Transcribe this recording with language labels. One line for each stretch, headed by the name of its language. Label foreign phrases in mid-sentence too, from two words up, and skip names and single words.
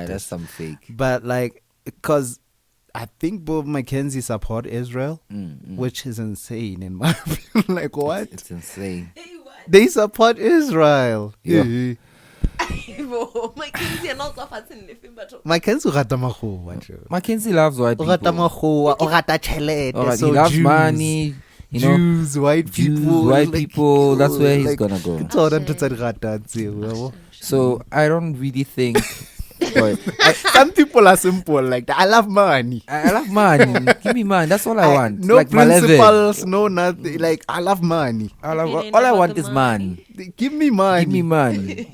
English: That's some fake. But like, because I think Bob Mackenzie support Israel, which is insane in my opinion. Like, what? It's insane. They support Israel. Yeah. Mackenzie and also Fatsin living, but
Northern Sotho: Mackenzie o rata makgowa, Joe.
English: Mackenzie loves white
Northern Sotho: O
English: people.
Northern Sotho: rata makgowa, o rata tšhelete.
English: Alright, So he loves Jews, money. You know, Jews, white Jews, people, white like, people. That's where he's like, gonna go.
Northern Sotho: ke tsona ntho tse di ratang tseo, yabo.
English: So I don't really think. Boy, Some people are simple like that. I love money. I love money. Give me money. That's all I want. No like principles, no nothing. Like, I love money. All I Feeling all I about want the is money. money. Give me money. Give me money.